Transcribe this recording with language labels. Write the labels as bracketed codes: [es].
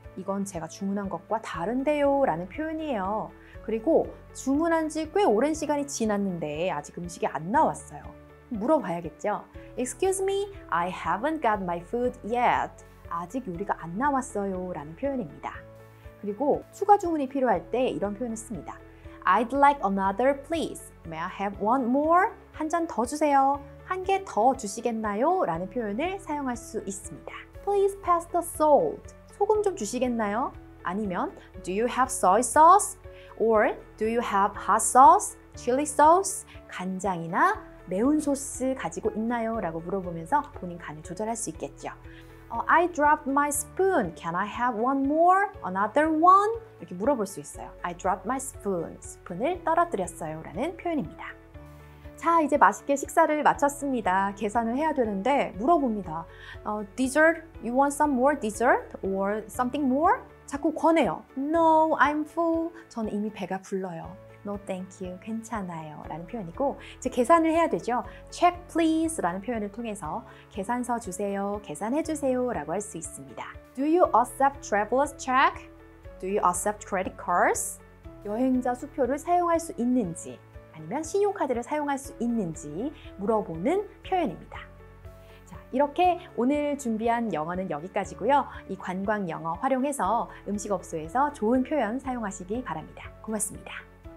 [ko] 이건 제가 주문한 것과 다른데요 라는 표현이에요. 그리고 주문한 지 꽤 오랜 시간이 지났는데 아직 음식이 안 나왔어요. 물어봐야겠죠. [en] Excuse me, I haven't got my food yet. [ko] 아직 요리가 안 나왔어요 라는 표현입니다. 그리고 추가 주문이 필요할 때 이런 표현을 씁니다. [en] I'd like another please. May I have one more? [ko] 한 잔 더 주세요. 한 개 더 주시겠나요? 라는 표현을 사용할 수 있습니다. [en] Please pass the salt. [ko] 소금 좀 주시겠나요? 아니면 [en] Do you have soy sauce? Or Do you have hot sauce? Chili sauce? [ko] 간장이나 매운 소스 가지고 있나요? 라고 물어보면서 본인 간을 조절할 수 있겠죠. [en] I dropped my spoon. Can I have one more? Another one? [ko] 이렇게 물어볼 수 있어요. [en] I dropped my spoon. [ko] 스푼을 떨어뜨렸어요. 라는 표현입니다. 자, 이제 맛있게 식사를 마쳤습니다. 계산을 해야 되는데 물어봅니다. [en] Dessert? You want some more dessert? Or something more? [ko] 자꾸 권해요. [en] No, I'm full. [ko] 저는 이미 배가 불러요. [en] No, thank you. [ko] 괜찮아요. 라는 표현이고, 이제 계산을 해야 되죠. [en] Check please [ko] 라는 표현을 통해서 계산서 주세요, 계산해 주세요 라고 할 수 있습니다. [en] Do you accept traveler's check? Do you accept credit cards? [ko] 여행자 수표를 사용할 수 있는지 아니면 신용카드를 사용할 수 있는지 물어보는 표현입니다. 자, 이렇게 오늘 준비한 영어는 여기까지고요. 이 관광 영어 활용해서 음식업소에서 좋은 표현 사용하시기 바랍니다. 고맙습니다.